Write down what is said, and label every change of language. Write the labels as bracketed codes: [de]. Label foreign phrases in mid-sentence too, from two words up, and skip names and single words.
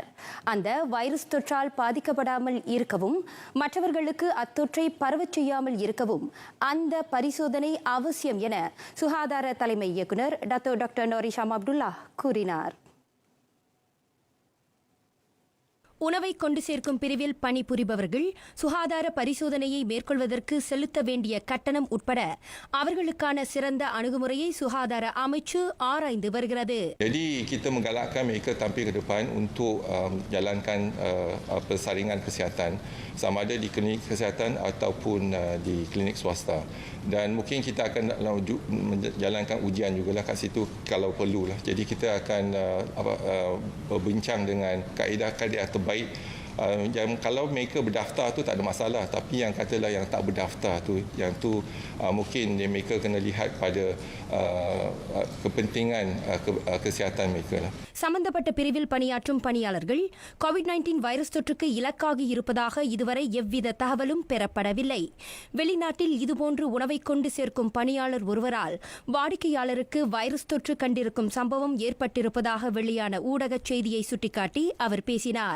[ta] அந்த வைரஸ் தொற்றால் பாதிக்கப்படாமல் இருக்கவும் மற்றவர்களுக்கு அத்தொற்றை பரவச் செய்யாமல் இருக்கவும் அந்த பரிசோதனை அவசியம் என சுகாதார தலைமை இயக்குநர் டாக்டர் நோரிஷாம் அப்துல்லா கூறினார். உணவை கொண்டு சேர்க்கும் பிரிவில் பணிபுரிபவர்கள் சுகாதார பரிசோதனையை மேற்கொள்வதற்கு செலுத்த வேண்டிய கட்டணம் உட்பட அவர்களுக்கான சிறந்த அணுகுமுறையை சுகாதார அமைச்சு ஆராய்ந்து வருகிறது. [ms] Jadi kita menggalakkan mereka tampil ke depan untuk jalankan persaringan kesihatan sama ada di klinik kesihatan ataupun di klinik swasta. Dan mungkin kita akan menjalankan ujian jugalah kat situ kalau perlulah. Jadi kita akan berbincang dengan kaedah-kaedah terbaik. Yang kalau mereka berdaftar tu tak ada masalah, tapi yang katalah yang tak berdaftar tu, yang tu mungkin mereka kena lihat pada kepentingan kesihatan mereka lah. [ta] சம்பந்தப்பட்ட பிரிவில் பணியாற்றும் பணியாளர்கள் COVID-19 வைரஸ் தொற்றுக்கு இலக்காகி இருப்பதாக இதுவரை எவ்வித தகவலும் பெறப்படவில்லை. வெளிநாட்டில் இதுபோன்று உணவை கொண்டு சேர்க்கும் பணியாளர் ஒருவரால் வாடிக்கையாளருக்கு வைரஸ் தொற்று கண்டிருக்கும் சம்பவம் ஏற்பட்டிருப்பதாக வெளியான ஊடக செய்தியை சுட்டிக்காட்டி அவர் பேசினார்.